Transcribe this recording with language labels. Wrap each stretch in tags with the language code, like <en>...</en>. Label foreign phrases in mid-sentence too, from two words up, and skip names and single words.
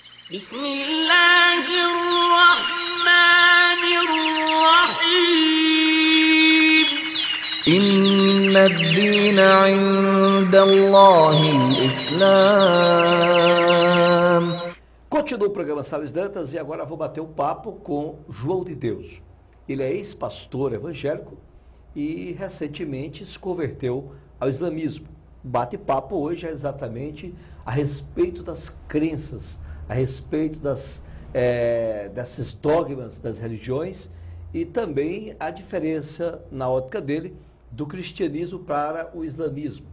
<ar>بسم الله الرحمن الرحيم إن الدين عند الله الإسلام.</ar> <pt>Continua o programa Salles Dantas e agora vou bater um papo com João de Deus. Ele é ex-pastor evangélico e recentemente se converteu ao islamismo. O bate-papo hoje é exatamente a respeito das crenças, a respeito desses dogmas das religiões e também a diferença na ótica dele do cristianismo para o islamismo.</pt>